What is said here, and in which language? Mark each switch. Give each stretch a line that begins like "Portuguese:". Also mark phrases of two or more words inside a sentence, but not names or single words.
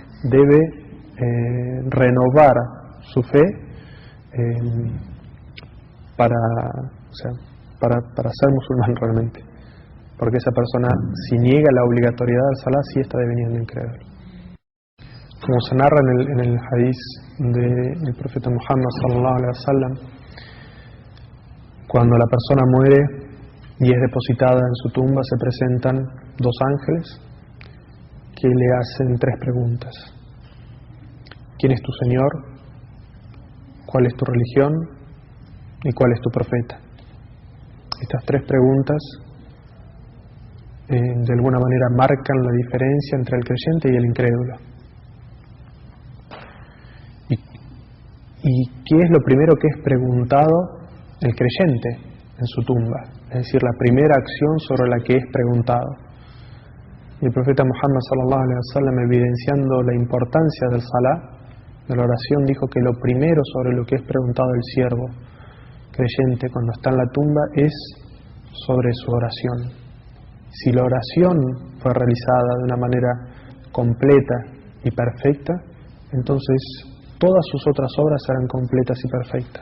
Spanish: debe renovar su fe para ser musulmán realmente, porque esa persona, si niega la obligatoriedad del salah, sí está deviniendo incrédulo. Como se narra en el hadís del profeta Muhammad
Arabic: صلى الله عليه وسلم,
Spanish: cuando la persona muere y es depositada en su tumba, se presentan dos ángeles que le hacen tres preguntas: ¿quién es tu Señor? ¿Cuál es tu religión? ¿Y cuál es tu profeta? Estas tres preguntas de alguna manera marcan la diferencia entre el creyente y el incrédulo. ¿Y qué es lo primero que es preguntado el creyente en su tumba? Es decir, la primera acción sobre la que es preguntado. Y el profeta Muhammad
Arabic: صلى الله عليه وسلم,
Spanish: evidenciando la importancia del salah, de la oración, dijo que lo primero sobre lo que es preguntado el siervo creyente cuando está en la tumba es sobre su oración. Si la oración fue realizada de una manera completa y perfecta, entonces todas sus otras obras serán completas y perfectas.